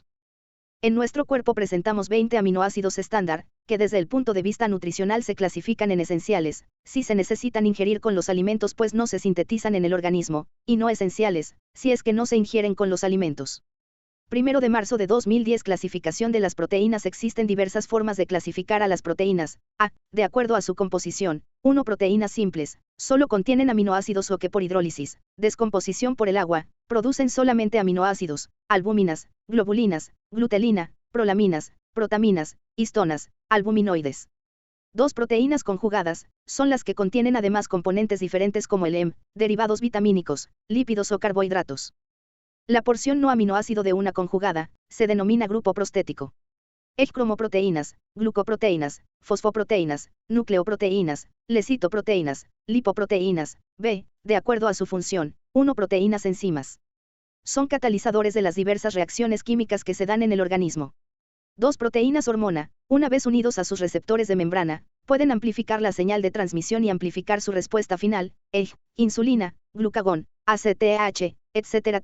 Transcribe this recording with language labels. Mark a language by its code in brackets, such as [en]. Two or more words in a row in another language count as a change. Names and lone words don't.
[es] En nuestro cuerpo presentamos 20 aminoácidos estándar, que desde el punto de vista nutricional se clasifican en esenciales, si se necesitan ingerir con los alimentos pues no se sintetizan en el organismo, y no esenciales, si es que no se ingieren con los alimentos. 1 de marzo de 2010 Clasificación de las proteínas. Existen diversas formas de clasificar a las proteínas. A. De acuerdo a su composición. 1. Proteínas simples, solo contienen aminoácidos o que por hidrólisis, descomposición por el agua, producen solamente aminoácidos, albúminas, globulinas, glutelina, prolaminas, protaminas, histonas, albuminoides. 2. Proteínas conjugadas, son las que contienen además componentes diferentes como el hemo, derivados vitamínicos, lípidos o carbohidratos. La porción no aminoácido de una conjugada, se denomina grupo prostético. Cromoproteínas, glucoproteínas, fosfoproteínas, nucleoproteínas, lecitoproteínas, lipoproteínas, B, de acuerdo a su función. 1. Proteínas enzimas. Son catalizadores de las diversas reacciones químicas que se dan en el organismo. 2. Proteínas hormona, una vez unidos a sus receptores de membrana, pueden amplificar la señal de transmisión y amplificar su respuesta final, insulina, glucagón, ACTH, etc.